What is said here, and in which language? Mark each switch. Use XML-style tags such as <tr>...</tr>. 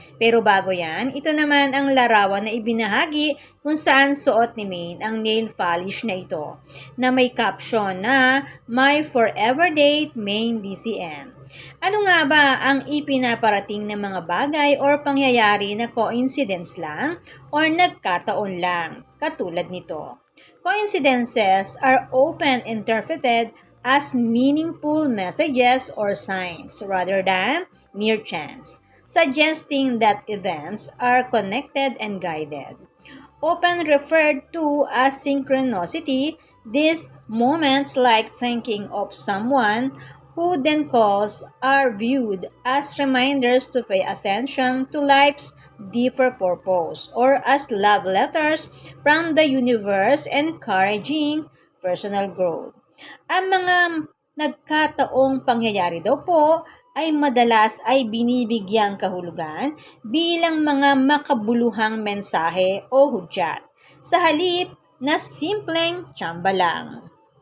<tl>Pero bago yan, ito naman ang larawan na ibinahagi kung saan suot ni Main ang nail polish na ito na may caption na My Forever Date, Main DCM. Ano nga ba ang ipinaparating ng mga bagay or pangyayari na coincidence lang or nagkataon lang, katulad nito?</tl> <en>Coincidences are often interpreted as meaningful messages or signs rather than mere chance, suggesting that events are connected and guided. Often referred to as synchronicity, these moments like thinking of someone who then calls are viewed as reminders to pay attention to life's deeper purpose or as love letters from the universe encouraging personal growth.</en> <tl>Ang mga nagkataong pangyayari daw po ay madalas ay binibigyang kahulugan bilang mga makabuluhang mensahe o hudyat sa halip na simpleng tsamba lang.</tl>